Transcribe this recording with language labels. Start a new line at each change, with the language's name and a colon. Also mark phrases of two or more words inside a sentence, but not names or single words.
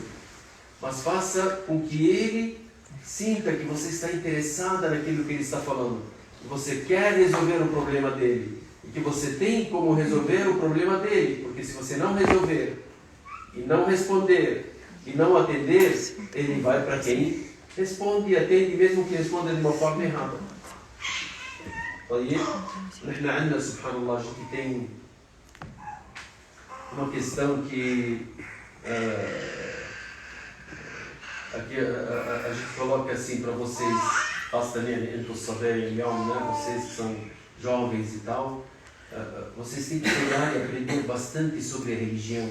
Portuguese: Mas faça com que ele sinta que você está interessada naquilo que ele está falando, que você quer resolver o problema dele e que você tem como resolver o problema dele, porque se você não resolver e não responder e não atender, ele vai para quem responde e atende, mesmo que responda de uma forma errada.
Arabic: طيب نحن عندنا سبحان الله
Portuguese: a gente tem uma questão que aqui a gente coloca assim para vocês, vocês que são jovens e tal, vocês têm que pegar e aprender bastante sobre a religião.